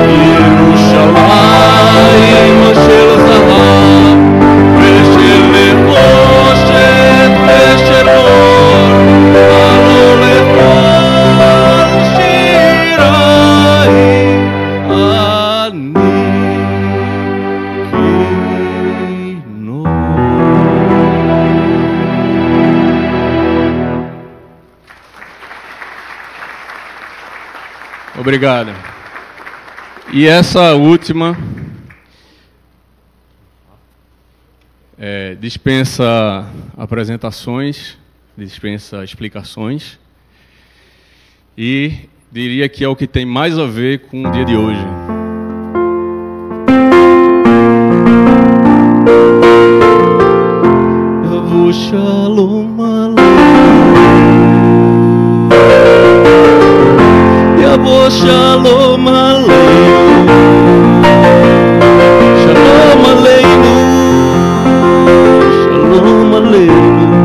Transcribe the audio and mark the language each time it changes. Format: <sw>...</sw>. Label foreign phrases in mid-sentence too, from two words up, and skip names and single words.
<he>ירושלים של זהב ושל נחושת ושל אור, עלו לכל שיריי אני כינור.</he> <pt>Obrigado. E essa última dispensa apresentações, dispensa explicações, e diria que é o que tem mais a ver com o dia de hoje.</pt> <he>יבוא שלום עלינו, יבוא שלום עלינו, שלום עלינו, שלום עלינו.</he>